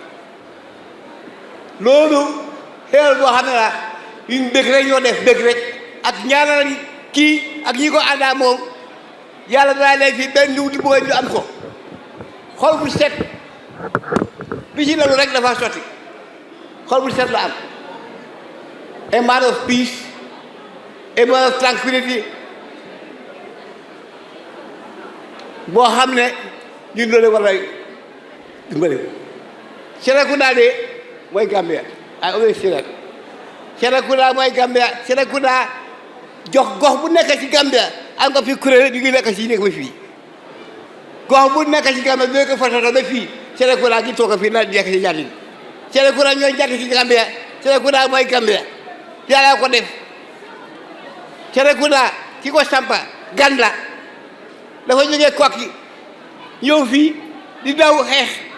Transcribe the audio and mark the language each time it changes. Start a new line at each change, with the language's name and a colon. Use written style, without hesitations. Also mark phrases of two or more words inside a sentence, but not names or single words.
Wolof: loolu xéewal boo xam ne la ñu bëgg rek ñoo def bëgg rek ak ñaanal kii ak ñi ko àndaa moom yàlla daa leen fi benn ndiw di bëgg ñu am ko xol bu set bi ci lalu rek dafa sotti xol bu set la am
English: a man of peace a man of tranquility
Wolof: boo xam ne ñun loolu war a dimbali Seerekunda de mooy Gambia
English: ay always say that
Wolof: Seerekunda mooy Gambia Seerekunda jox gox bu nekk ci Gambia am nga fi kuréel ñu ngi nekk ci nekk ba fii gox bu nekk ci Gambia bi ko fototo ba fii Seerekunda gi toog fii na nekk ci jàll Seerekunda ñooy jàll ci Gambia Seerekunda mooy Gambia yàlla ko def Seerekunda ki ko sampa gan la dafa jógee Kokki ñëw fii di daw xeex